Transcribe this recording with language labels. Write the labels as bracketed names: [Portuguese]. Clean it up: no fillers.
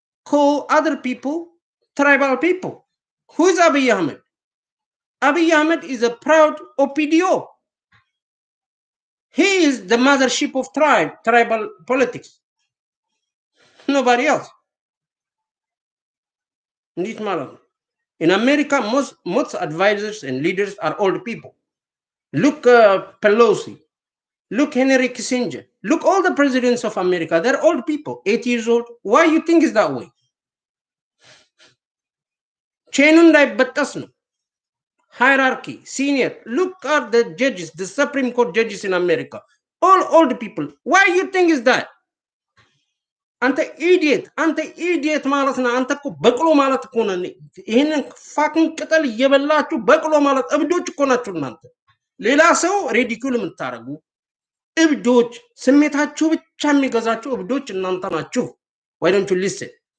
[English] call other people tribal people who is Abiy Ahmed Abiy Ahmed is a proud OPDO he is the mothership of tribal politics nobody else [Amharic] እንዴት ማለት ነው [English] In America, most advisors and leaders are old people. Look, Pelosi. Look, Henry Kissinger. Look, all the presidents of America, they're old people, 80 years old. Why you think is that way? [Amharic] Chain እንዳይበጠስ ነው። [English] Hierarchy, senior. Look at the judges, the Supreme Court judges in America. All old people. Why you think is that? [Amharic] አንተ ኢዲየት ማለት ነው። አንተ እኮ በቅሎ ማለት እኮ ነው። ይሄንን ፋክን ቅጠል እየበላችሁ በቅሎ ማለት እብዶች እኮ ናችሁ እናንተ። ሌላ ሰው ሬዲኩል የምታረጉ እብዶች፣ ስሜታችሁ ብቻ የሚገዛችሁ እብዶች እናንተ ናችሁ። [English] why don't you listen?